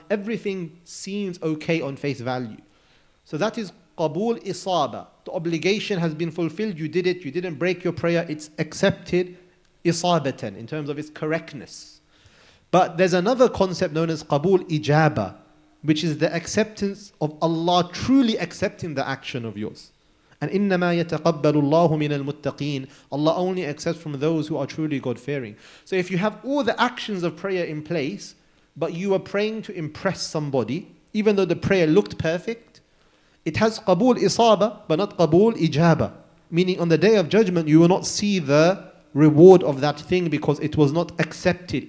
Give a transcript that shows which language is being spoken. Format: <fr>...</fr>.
<en>Everything seems okay on face value. So that is qabul isaba. The obligation has been fulfilled. You did it. You didn't break your prayer. It's accepted isabatan in terms of its correctness. But there's another concept known as qabul ijaba, which is the acceptance of Allah truly accepting the action of yours.</en> <ar>And إِنَّمَا يَتَقَبَّلُ اللَّهُ مِنَ الْمُتَّقِينَ.</ar> <en>Allah only accepts from those who are truly God-fearing. So if you have all the actions of prayer in place, but you are praying to impress somebody, even though the prayer looked perfect, it has qabul isaba, but not qabul ijaba. Meaning on the day of judgment, you will not see the reward of that thing because it was not accepted.</en>